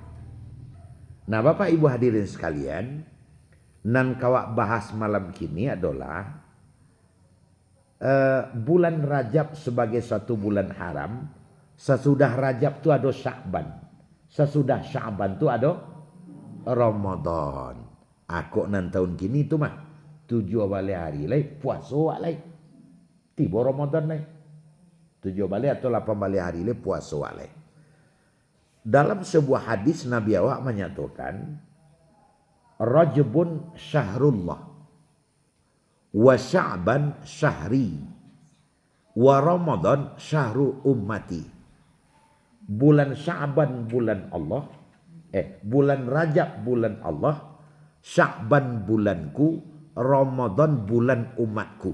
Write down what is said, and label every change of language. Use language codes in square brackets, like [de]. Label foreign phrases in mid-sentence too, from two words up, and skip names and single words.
[min] Nah Bapak Ibu hadirin sekalian, nan kawak bahas malam kini adalah bulan Rajab sebagai satu bulan haram. [id] Sesudah Rajab tu ada Sya'ban. Sesudah Sya'ban tu ada Ramadan. [min] Aku nan tahun kini tu mah 7 balik hari lai puasa lai. Tiba Ramadan lai. 7 balik atau 8 balik hari lai puasa lai. [id] Dalam sebuah hadis Nabi awak menyatakan [ar] رجب شهر الله وشعبان شهري ورمضان شهر أمتي. [id] Bulan Sya'ban bulan Allah, bulan Rajab bulan Allah, Sya'ban bulanku, Ramadan bulan umatku.